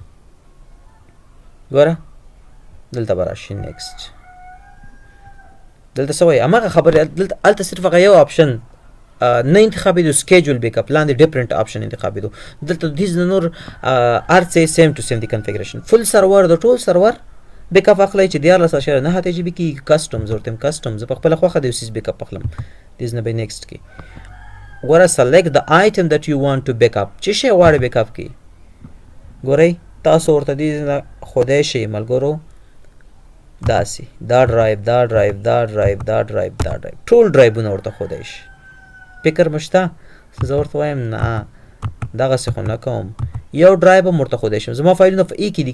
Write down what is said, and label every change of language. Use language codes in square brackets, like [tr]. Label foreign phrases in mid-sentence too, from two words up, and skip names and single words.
[ps] ګوره دلته به راشي نیکسټ دلته څه وایي هماغه خبرې هلته صرف هغه یو آپشن نه انتخابېدو [en] schedule backup [ps] لاندې [en] different option [ps] انتخابېدو دلته دیز نور هر څه [en] same to same [ps] دی کنفیګریشن [en] full server [ps] د ټول سرور بیک اپ اخلئ چې 14.9 GB کې کسټم زه ورته یم کسټم زه په خپله خوښه د یو څیز بیک اپ اخلم دیز نه به نیکسټ کې ګوره [en] select the item that you want to back up [ps] چې شی غواړئ بیک اپ کړئ ګورئ تاسو ورته دې نه ښودی شئ ملګرو داسې دا ډرایو دا ډرایو دا ډرایو دا ډرایو دا ډرایو ټول ډرایوونه ورته ښودی شي فکر مو شته زه ورته وایم نه دغسې خو نه کوم یو ډرایو هم ورته ښودی شم زما فایلونه په ای کې دي